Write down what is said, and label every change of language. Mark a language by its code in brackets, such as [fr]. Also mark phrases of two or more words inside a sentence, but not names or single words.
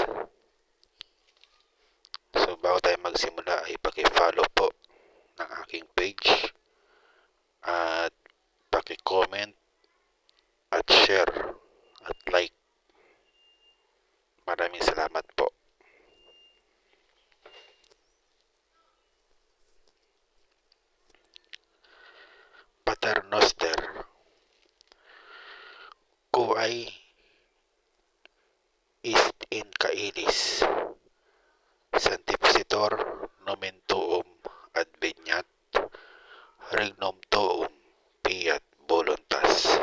[tl] So bago tayo magsimula ay paki-follow po ng aking page at paki-comment at share at like. Maraming salamat po. [la] Pater Noster, Quae est in caelis, Sanctificator nomen tuum adveniat, regnum tuum fiat voluntas.